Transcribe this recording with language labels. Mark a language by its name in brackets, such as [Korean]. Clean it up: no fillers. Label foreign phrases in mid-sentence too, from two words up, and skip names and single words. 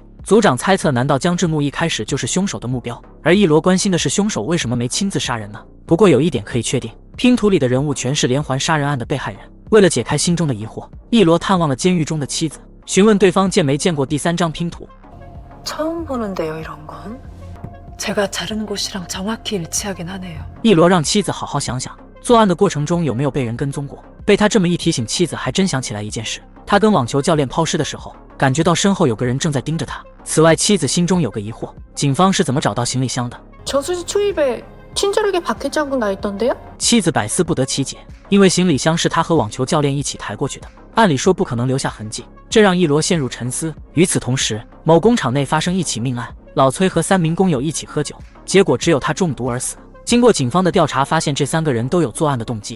[Chinese] 组长猜测，难道江之木一开始就是凶手的目标？而一罗关心的是凶手为什么没亲自杀人呢？不过有一点可以确定，拼图里的人物全是连环杀人案的被害人。为了解开心中的疑惑，一罗探望了监狱中的妻子，询问对方见没见过第3张拼图。 [Korean] 처음 보는데요, 이런 건. 제가 자르는 곳이랑 정확히 일치하긴 하네요. [Chinese] 一罗让妻子好好想想，作案的过程中有没有被人跟踪过。被他这么一提醒，妻子还真想起来一件事：他跟网球教练抛尸的时候，感觉到身后有个人正在盯着他。此外，妻子心中有个疑惑：警方是怎么找到行李箱的？ [Korean] 저수지 초입에 친절하게 박해 자국 나 있던데요? [Chinese] 妻子百思不得其解，因为行李箱是他和网球教练一起抬过去的，按理说不可能留下痕迹，这让一罗陷入沉思。与此同时，某工厂内发生一起命案，老崔和3名工友一起喝酒，结果只有他中毒而死。经过警方的调查，发现这3个人都有作案的动机。